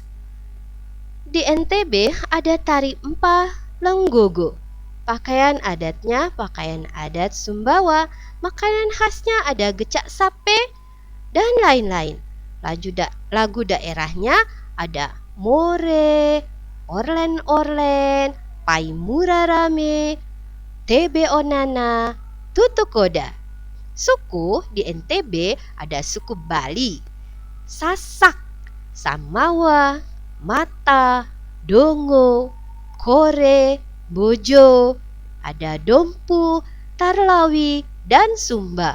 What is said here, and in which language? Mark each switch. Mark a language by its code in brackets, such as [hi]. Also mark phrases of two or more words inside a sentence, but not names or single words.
[id] Di NTB ada tari empah lenggogo. Pakaian adatnya pakaian adat Sumbawa. Makanan khasnya ada gecak sape dan lain-lain. Lagu daerahnya ada more, orlen-orlen, pai murarame, tebe onana, tutukoda. Suku di NTB ada suku Bali, Sasak, Samawa, Mata, Dongo, Kore, Bojo, ada Dompu, Tarlawi, dan Sumba.